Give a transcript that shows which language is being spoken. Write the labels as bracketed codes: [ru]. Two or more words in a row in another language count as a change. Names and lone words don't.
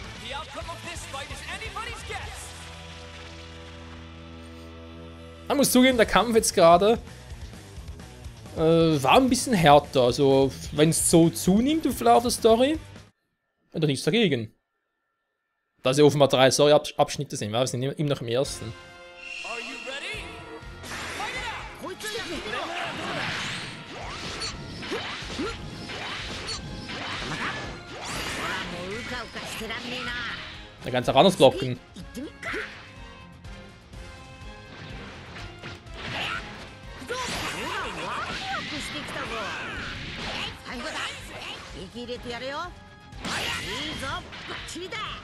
[de] Man muss zugeben, der Kampf jetzt gerade war ein bisschen härter. Also, wenn es so zunimmt im Verlauf der Story, hat er nichts dagegen. Da sie offenbar 3 Story-Abschnitte sind, wir sind immer noch im ersten. [ja] こいつだけでは。ほらもううかうかしてらんねえな。 [de] Da kannst du auch anders blocken. [ja] 行ってみっか。ほらワクワクしてきたぞ。最後だ。激入れてやれよ。いいぞ、バッチリだ。